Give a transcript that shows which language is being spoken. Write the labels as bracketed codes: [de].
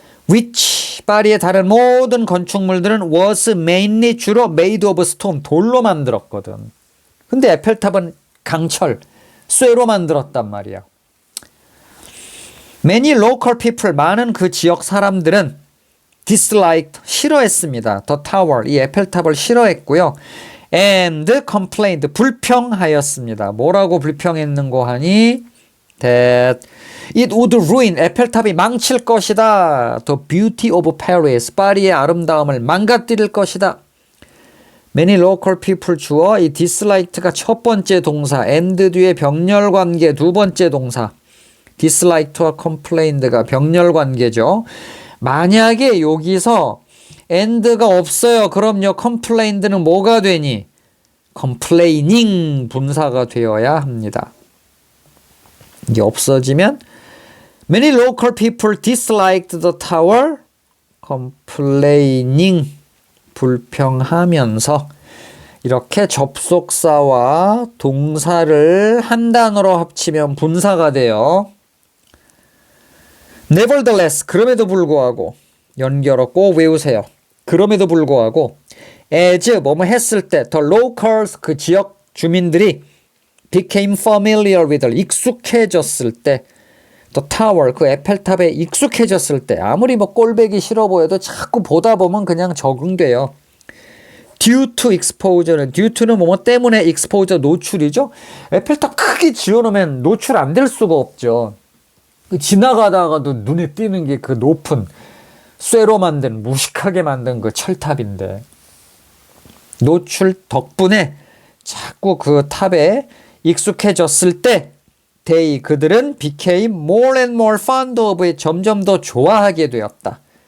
[ko] which, 파리의 다른 모든 건축물들은 [en] was mainly, [ko] 주로 [en] made of stone, [ko] 돌로 만들었거든. 근데 에펠탑은 강철, 쇠로 만들었단 말이야. [en] Many local people, [ko] 많은 그 지역 사람들은 disliked, 싫어했습니다. The tower, 이 에펠탑을 싫어했고요. [en] And complained, [ko] 불평하였습니다. 뭐라고 불평했는고 하니? [en] That it would ruin, [ko] 에펠탑이 망칠 것이다. [en] The beauty of Paris, [ko] 파리의 아름다움을 망가뜨릴 것이다. Many local people, 주어, 이 disliked가 첫 번째 동사, and 뒤에 병렬관계 두 번째 동사, disliked와 complained가 병렬관계죠. 만약에 여기서 and가 없어요. 그럼요, complained는 뭐가 되니? complaining 분사가 되어야 합니다. 이게 없어지면 [en] Many local people disliked the tower, complaining, [ko] 불평하면서. 이렇게 접속사와 동사를 한 단어로 합치면 분사가 돼요. Nevertheless, 그럼에도 불구하고, 연결어 꼭 외우세요. 그럼에도 불구하고, as, 뭐뭐 했을 때, the locals, 그 지역 주민들이 [en] became familiar with, [ko] 익숙해졌을 때, [en] the tower, [ko] 그 에펠탑에 익숙해졌을 때, 아무리 뭐 꼴배기 싫어 보여도 자꾸 보다 보면 그냥 적응돼요. due to exposure는, due to는 뭐뭐 때문에, exposure 노출이죠. 에펠탑 크게 지어놓으면 노출 안 될 수가 없죠. 지나가다가도 눈에 띄는 게 그 높은 쇠로 만든, 무식하게 만든 그 철탑인데, 노출 덕분에 자꾸 그 탑에 익숙해졌을 때 they, 그들은 [en] became more and more fond of, [ko] 점점 더 좋아하게 되었다.